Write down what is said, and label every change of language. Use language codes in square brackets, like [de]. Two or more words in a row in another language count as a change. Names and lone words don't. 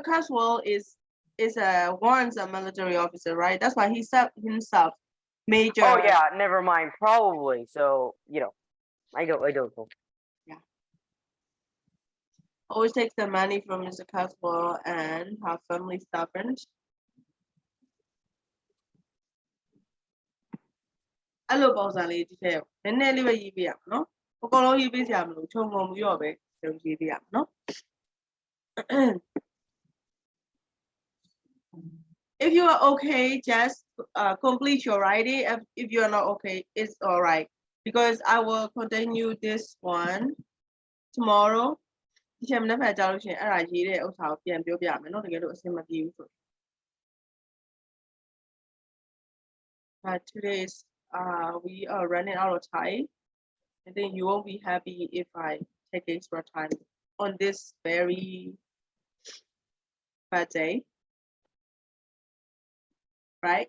[en] Caswell is once a military officer, right? That's why he said himself major. Oh yeah, never mind. Probably. So I don't know. Always takes the money from Mr. Caswell and have family stipend. [my] အဲ့လိုပုံစံလေးဒီထဲနည်းနည်းလေးပဲရေးပြရအောင်နော်အကုန်လုံးရေးပေးစရာမလိုခြုံငုံပြီးတော့ပဲရေးပြရအောင်နော် [en] If you are okay, just complete your writing. If you are not okay, it's all right because I will continue this one tomorrow. [my] ဒီချိန်မနေ့ဖက်ကြားလို့ရှိရင်အဲ့ဒါရေးတဲ့ဥစ္စာကိုပြန်ပြောပြမယ်နော်တကယ်လို့အဆင်မပြေဘူးဆို [en] But today is we are running out of time. I think you won't be happy if I take extra time on this very bad day. Right?